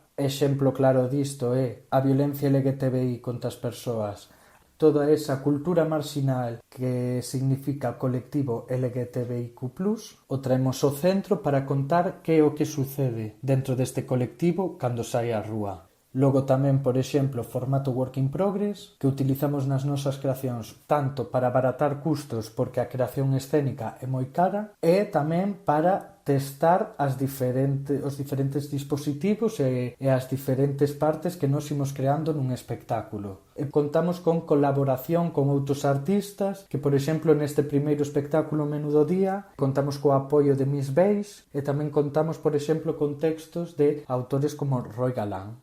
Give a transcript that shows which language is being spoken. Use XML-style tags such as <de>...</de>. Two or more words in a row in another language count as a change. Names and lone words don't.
<gl>Exemplo claro disto é a violencia LGTBI contra as persoas, toda esa cultura marxinal que significa colectivo LGTBIQ+, o traemos ao centro para contar que é o que sucede dentro deste colectivo cando sai á rúa. Logo tamén, por exemplo, formato</gl> <en>work in progress,</en> <gl>que utilizamos nas nosas creacións tanto para abaratar custos porque a creación escénica é moi cara e tamén para testar os diferentes dispositivos e as diferentes partes que nos imos creando nun espectáculo. E contamos con colaboración con outros artistas que, por exemplo, neste primeiro espectáculo Menudo Día, contamos co apoio de Miss Beige e tamén contamos, por exemplo, con textos de autores como Roy Galán.</gl>